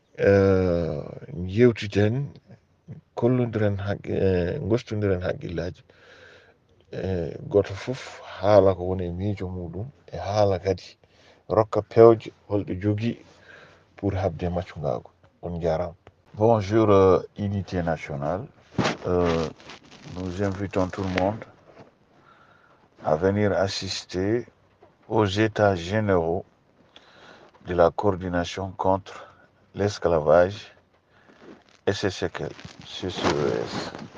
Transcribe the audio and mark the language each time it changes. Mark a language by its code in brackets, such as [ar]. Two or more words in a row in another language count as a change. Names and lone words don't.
[ff] jewtiden kollodiren gostodiren haqqillaji goto fof haala ko woni e miijo muɗum e haala kadi rokka pewje holɗo jogui [fr] pour [ff] habde maccugagu on jarama [fr] bonjour unité nationale nous invitons tout le monde à venir assister aux états généraux de la coordination contre l'esclavage et ses séquelles, CCES,